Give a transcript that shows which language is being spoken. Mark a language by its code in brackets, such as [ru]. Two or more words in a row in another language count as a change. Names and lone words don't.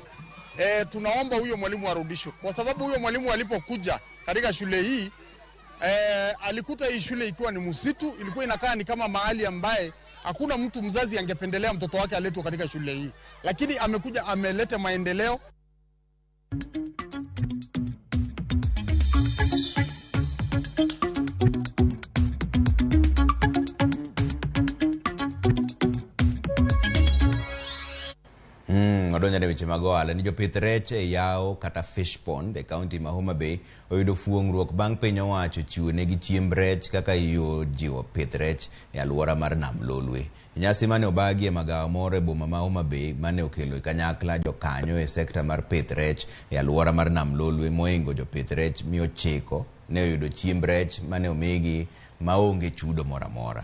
[sw] Tunaomba huyo mwalimu arudishwe, kwa sababu huyo mwalimu alipokuja katika shule hii alikuta hii shule ikiwa ni msitu, ilikuwa inakaa ni kama mahali ambaye hakuna mtu mzazi angependelea mtoto wake aletwe katika shule hii, lakini amekuja ameleta maendeleo. [luo] Odonjane weche mag ohala ni jopith rech e yao kata [en] fish pond [luo] e kaunti ma Homa Bay oyudo fuong'ruok bang' piny owacho chiwo negi chiemb rech kaka yo jiwo pith rech e alwora mar nam Lolwe. Nyasi mane obagi e magawa moro e boma ma Homa Bay mane okelo kanyakla jokanyo e sekta mar pith rech e alwora mar nam Lolwe moingo jopith rech 900 ne oyudo chiemb rech mane omigi maonge chudo mora mora.